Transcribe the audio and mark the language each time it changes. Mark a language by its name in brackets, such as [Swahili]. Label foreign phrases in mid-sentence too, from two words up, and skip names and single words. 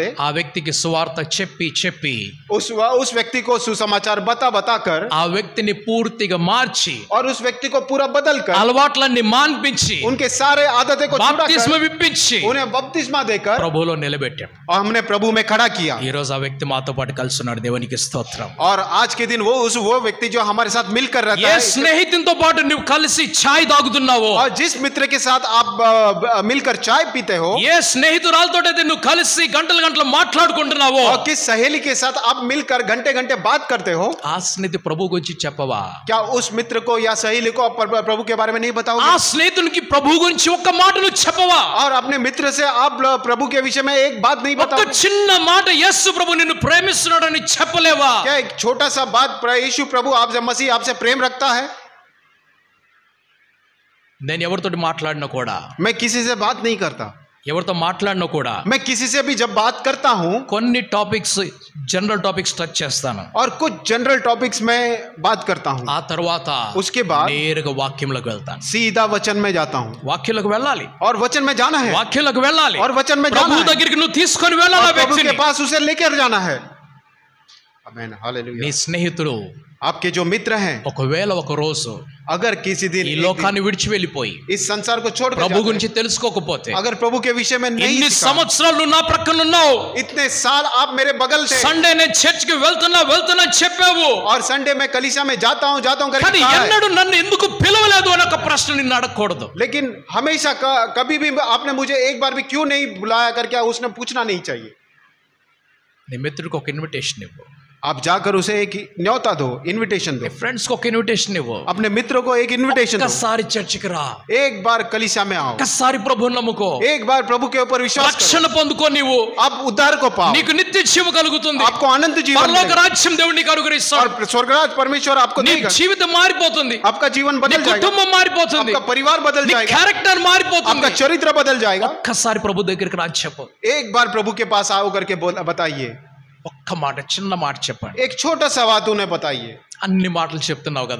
[Telugu] ఆ వ్యక్తికి సువార్త చెప్పి [Hindi] उस व्यक्ति को सुसमाचार बताकर [Telugu] ఆ వ్యక్తిని పూర్తిగా మార్చి [Hindi] और उस व्यक्ति को पूरा बदल कर [Telugu] అలవాట్లన్నీ మాన్పించి [Hindi] उनके सारे आदतें को [Telugu] బాప్తిస్మ [Hindi] छुड़ाकर [Telugu] ఇప్పించి [Hindi] उन्हें बपतिस्मा देकर [Telugu] ప్రభువులో నిలబెట్టాం. [Hindi] और हमने प्रभु में खड़ा किया [Telugu] ఈ రోజు ఆ వ్యక్తి మాతో పాటు కలిసి ఉన్నాడు. దేవునికి స్తోత్రం. [Hindi] और आज के दिन वो व्यक्ति जो हमारे साथ मिलकर रहता [Telugu] ఏ [Hindi] है [Telugu] స్నేహితునితో పాటు నువ్వు కలిసి ఛాయ్ తాగుతున్నావో, [Hindi] और जिस मित्र के साथ आप मिलकर चाय पीते हो [Telugu] ఏ స్నేహితురాలతోటైతే నువ్వు కలిసి గంటలు గంటలు మాట్లాడుకుంటున్నావో, [Hindi] और किस सहेली के साथ आप मिलकर घंटे घंटे बात करते हो, [Telugu] ఆ స్నేహితు ప్రభు గురించి చెప్పవా? [Hindi] क्या उस मित्र को या सहेली को आप प्रभु के बारे में नहीं [Telugu] ఆ [Hindi] बताओगे? [Telugu] స్నేహితునికి ప్రభు గురించి ఒక్క మాట నువ్వు చెప్పవా? [Hindi] और अपने मित्र से आप प्रभु के विषय में एक बात नहीं [Telugu] ఒక్క [Hindi] बताओगे? [Telugu] చిన్న మాట యేసు ప్రభు నిన్ను ప్రేమిస్తున్నాడని చెప్పలేవా? [Hindi] क्या एक छोटा सा बात यीशु प्रभु आपसे मसीह आपसे प्रेम रखता है? [Telugu] నేను ఎవరితోటి మాట్లాడినా కూడా, [Hindi] मैं किसी से बात नहीं करता, [Telugu] ఎవరితో మాట్లాడినా కూడా [Hindi] मैं किसी से भी जब बात करता हूं [Telugu] కొన్ని టాపిక్స్, [English] general topics touch [Telugu] చేస్తాను. [Hindi] और कुछ [English] general topics [Hindi] में बात करता हूं, [Telugu] ఆ తర్వాత [Hindi] उसके बाद [Telugu] నేరుగా వాక్యంలోకి వెళ్తాను. [Hindi] सीधा वचन में जाता हूं [Telugu] వాక్యంలోకి వెళ్ళాలి, [Hindi] और वचन में जाना है [Telugu] వాక్యంలోకి వెళ్ళాలి, [Hindi] और वचन में जाना [Telugu] ప్రభు [Hindi] है [Telugu] దగ్గరికి నువ్వు తీసుకొని వెళ్ళాలి. [Hindi] और [Telugu] ఆ [Hindi] प्रभु के [Telugu] వ్యక్తిని, [Hindi] पास उसे लेकर जाना है। आमीन, हालेलुया। [Telugu] నీ స్నేహితుడు [Hindi] आपके जो मित्र हैं [Telugu] ఒకవేళ ఒక రోజు [Hindi] अगर किसी दिन [Telugu] ఈ [Hindi] एक दिन [Telugu] లోకాన్ని విడిచి వెళ్ళిపోయి [Hindi] इस संसार को छोड़ [Telugu] ప్రభు [Hindi] कर [Telugu] గురించి తెలుసుకోకపోతే, [Hindi] अगर प्रभु के विषय में नहीं [Telugu] ఇన్ని [Hindi] सीखा, [Telugu] సంవత్సరాలు నువ్వు నా ప్రక్కన ఉన్నావు, [Hindi] इतने साल आप मेरे बगल थे [Telugu] సండే నేను చర్చ్ కి వెళ్తున్నా చెప్పావు, [Hindi] और संडे में कलीसिया में जाता हूं करके [Telugu] కానీ [Hindi] कहा है। [Telugu] ఎన్నడూ నన్ను ఎందుకు పిలవలేదు అని ఒక ప్రశ్న నిన్ను అడగకూడదు. [Hindi] लेकिन हमेशा कभी भी आपने मुझे एक बार भी क्यों नहीं बुलाया करके उसने पूछना नहीं चाहिए। [Telugu] నీ మిత్రుడికి ఒక ఇన్విటేషన్ ఇవ్వు, [Hindi] आप जाकर उसे एक न्योता दो, इनविटेशन दो, [Telugu] ఫ్రెండ్స్ కి ఒక ఇన్విటేషన్ ఇవ్వు. [Hindi] अपने मित्रों को एक इनविटेशन दो, [Telugu] ఒక్కసారి చర్చికి రా, [Hindi] एक बार कलीसिया में आओ, [Telugu] ఒక్కసారి ప్రభువుని నమ్ముకో, [Hindi] एक बार प्रभु के ऊपर विश्वास [Telugu] రక్షణ [Hindi] करो, [Telugu] పొందుకో, నీవు [Hindi] आप उद्धार को पाओ, [Telugu] నీకు నిత్య జీవం కలుగుతుంది, [Hindi] आपको अनंत जीवन [Telugu] పరలోక [Hindi] मिलेगा, [Telugu] రాజ్యం దేవుడు నీకు అనుగ్రహిస్తాడు, [Hindi] और स्वर्गराज परमेश्वर आपको [Telugu] నీ [Hindi] देगा, [Telugu] జీవితం మారిపోతుంది, [Hindi] आपका जीवन [Telugu] నీ [Hindi] बदल जाएगा, [Telugu] కుటుంబం మారిపోతుంది, [Hindi] आपका परिवार बदल [Telugu] నీ [Hindi] जाएगा, [Telugu] క్యారెక్టర్ మారిపోతుంది. [Hindi] आपका चरित्र बदल जाएगा। [Telugu] ఒక్కసారి ప్రభు దగ్గరికి రా చెప్పు, [Hindi] एक बार प्रभु के पास आओ करके बताइए, [Telugu] ఒక్క మాట, చిన్న మాట చెప్పండి. [Hindi] एक छोटा सा बात उन्हें बताइए। [Telugu] అన్ని మాటలు చెప్తున్నావు కదా,